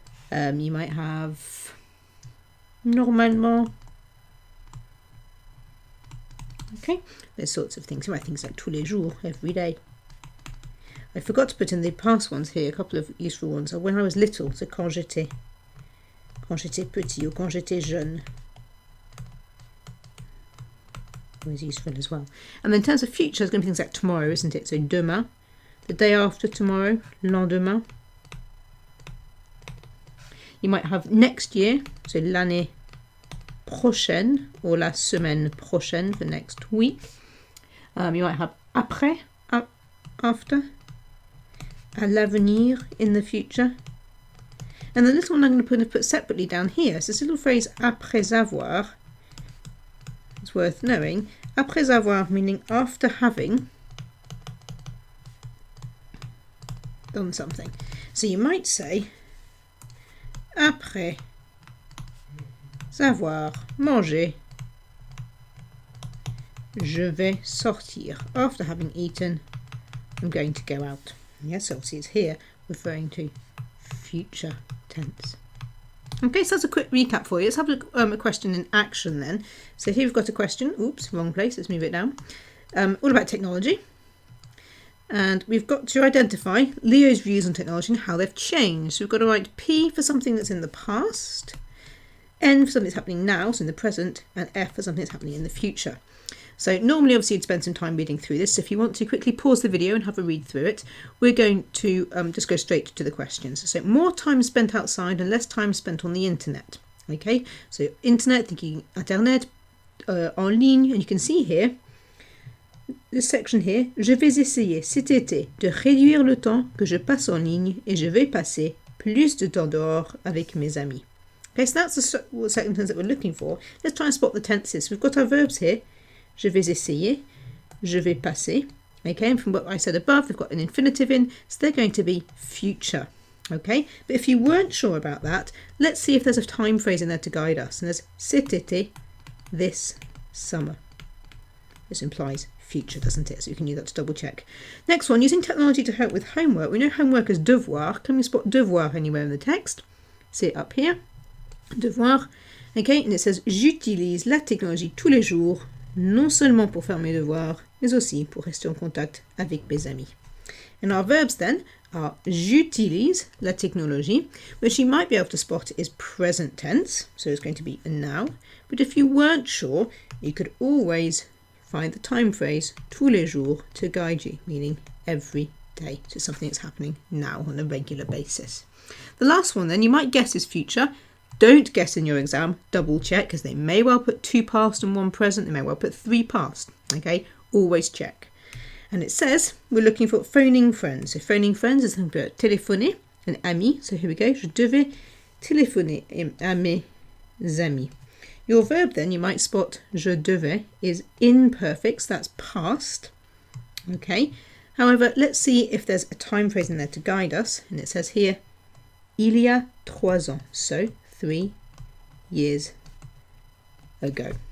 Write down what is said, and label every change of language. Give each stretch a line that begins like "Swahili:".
English: You might have normalement. Okay, those sorts of things. You might have things like
French: tous les jours,
English: every day. I forgot to put in the past ones here, a couple of useful ones. When I was little, so
French: quand j'étais petit
English: or
French: quand j'étais jeune.
English: Always useful as well. And then in terms of future, it's going to be things like tomorrow, isn't it? So
French: demain,
English: the day after tomorrow, lendemain. You might have next year, so
French: l'année prochaine,
English: or
French: la semaine prochaine
English: for next week. You might have après, after,
French: à l'avenir,
English: in the future. And the little one I'm going to put separately down here, so this little phrase
French: après avoir,
English: it's worth knowing.
French: Après avoir
English: meaning after having done something. So you might say
French: après avoir mangé, je vais sortir.
English: After having eaten, I'm going to go out. Yes, obviously it's here referring to future tense. Okay, so that's a quick recap for you. Let's have a question in action then. So here we've got a question. Oops, wrong place. Let's move it down. All about technology. And we've got to identify Leo's views on technology and how they've changed. So we've got to write P for something that's in the past, N for something that's happening now, so in the present, and F for something that's happening in the future. So normally, obviously, you'd spend some time reading through this. So if you want to quickly pause the video and have a read through it, we're going to just go straight to the questions. So more time spent outside and less time spent on the internet. Okay, so internet, thinking internet,
French: en ligne,
English: and you can see here, this section here,
French: je vais essayer cet été de réduire le temps que je passe en ligne et je vais passer plus de temps dehors avec mes amis.
English: Okay, so that's the second tense that we're looking for. Let's try and spot the tenses. We've got our verbs here.
French: Je vais essayer, je vais passer.
English: Okay, and from what I said above, we've got an infinitive in, so they're going to be future. Okay, but if you weren't sure about that, let's see if there's a time phrase in there to guide us. And there's
French: cet été,
English: this summer. This implies future, doesn't it? So you can use that to double check. Next one, using technology to help with homework. We know homework is devoir. Can we spot devoir anywhere in the text? See it up here. Devoir. Okay, and it says
French: j'utilise la technologie tous les jours, non seulement pour faire mes devoirs, mais aussi pour rester en contact avec mes amis.
English: And our verbs then are
French: j'utilise la technologie,
English: which you might be able to spot is present tense, so it's going to be a now. But if you weren't sure, you could always find the time phrase
French: tous les jours
English: to guide you, meaning every day. So something that's happening now on a regular basis. The last one then you might guess is future. don't get in your exam, double check, because they may well put 2 past and 1 present. They may well put 3 past. Okay, always check. And it says we're looking for phoning friends. So phoning friends is something about
French: téléphoner, an ami.
English: So here we go.
French: Je devais téléphoner à mes amis.
English: Your verb then, you might spot
French: je devais
English: is imperfect, so that's past. Okay. However, let's see if there's a time phrase in there to guide us. And it says here,
French: il y a 3 ans.
English: So 3 years ago.